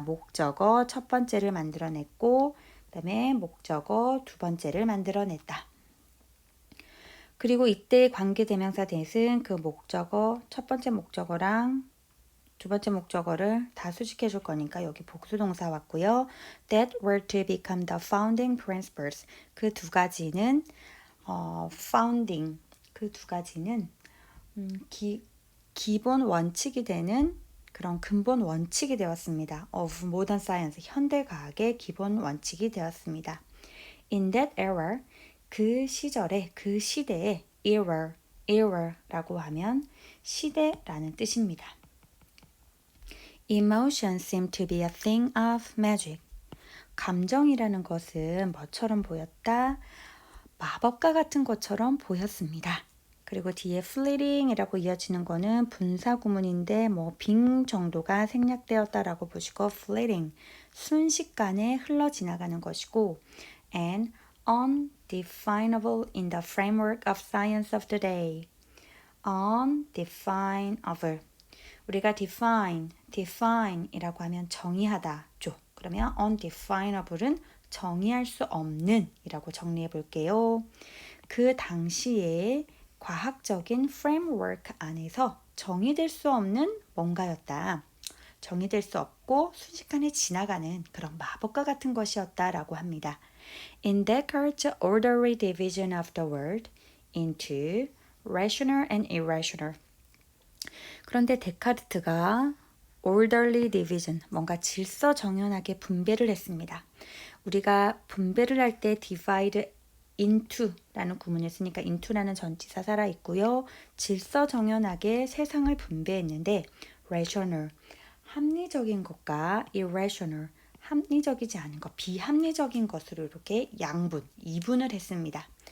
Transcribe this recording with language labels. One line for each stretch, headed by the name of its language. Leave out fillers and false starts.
Korean: 목적어 첫 번째를 만들어냈고 그 다음에 목적어 두 번째를 만들어냈다. 그리고 이때 관계대명사 that은 그 목적어 첫 번째 목적어랑 두 번째 목적어를 다 수식해 줄 거니까 여기 복수동사 왔고요.
English: That were to become the founding principles.
Korean: 그 두 가지는 founding 그 두 가지는 기본 원칙이 되는 그런 근본 원칙이 되었습니다.
English: of modern science
Korean: 현대 과학의 기본 원칙이 되었습니다.
English: In that era
Korean: 그 시절에 그 시대에 era라고 하면 시대라는 뜻입니다.
English: Emotions seem to be a thing of magic.
Korean: 감정이라는 것은 뭐처럼 보였다? 마법과 같은 것처럼 보였습니다. 그리고 뒤에 fleeting이라고 이어지는 거는 분사 구문인데 빙 정도가 생략되었다라고 보시고 fleeting 순식간에 흘러 지나가는 것이고
English: and undefinable in the framework of science of the day.
Korean: undefinable 우리가 define이라고 하면 정의하다죠. 그러면 undefinable은 정의할 수 없는 이라고 정리해 볼게요. 그 당시에 과학적인 프레임워크 안에서 정의될 수 없는 뭔가였다. 정의될 수 없고 순식간에 지나가는 그런 마법과 같은 것이었다라고 합니다.
English: In Descartes' orderly division of the world into rational and irrational.
Korean: 그런데 데카르트가
English: orderly division,
Korean: 뭔가 질서 정연하게 분배를 했습니다. 우리가 분배를 할 때 divide into라는 구문을 쓰니까 into라는 전치사 살아있고요. 질서 정연하게 세상을 분배했는데 rational, 합리적인 것과 irrational, 합리적이지 않은 것, 비합리적인 것으로 이렇게 이분을 했습니다.